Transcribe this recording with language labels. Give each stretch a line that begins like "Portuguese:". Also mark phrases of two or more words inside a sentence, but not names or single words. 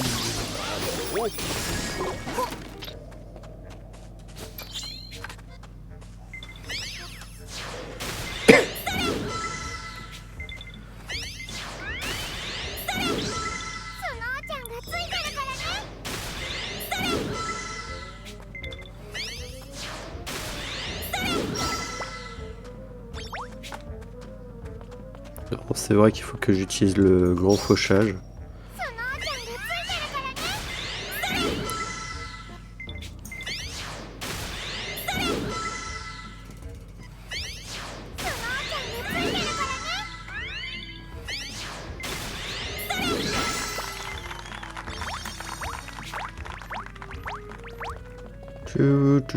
Japanese: 念にならんぞ。スノーちゃんがついてるからね。
French: Alors, c'est vrai qu'il faut que j'utilise le grand fauchage.
Japanese: スノーちゃんがついてるからね。スノーちゃんがついてるからね。
French: Tchou, tchou,